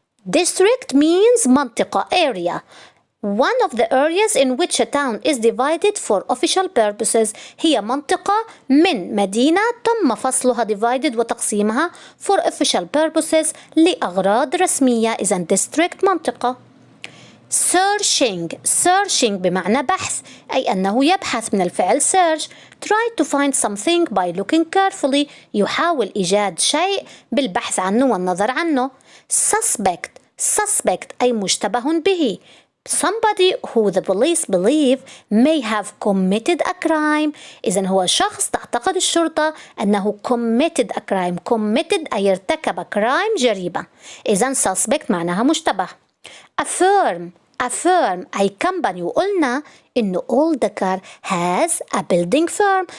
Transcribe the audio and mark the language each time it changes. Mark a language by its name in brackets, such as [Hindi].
[English] District means منطقة area. One of the areas in which a town is divided for official purposes. [Arabic] هي منطقة من مدينة تم فصلها divided وتقسيمها [English] for official purposes [Arabic] لأغراض رسمية. إذن district منطقة. Searching بمعنى بحث، أي أنه يبحث من الفعل search. [English] Try to find something by looking carefully. [Arabic] يحاول إيجاد شيء بالبحث عنه والنظر عنه. Suspect أي مشتبه به. [English] Somebody who the police believe may have committed a crime. [Arabic] إذن هو شخص تعتقد الشرطة أنه [English] committed a crime. [Arabic] committed أي ارتكب crime جريمة. إذن suspect معناها مشتبه. [English] Affirm أي company، [Arabic] وقلنا إنه [English] Oldacre has a building firm.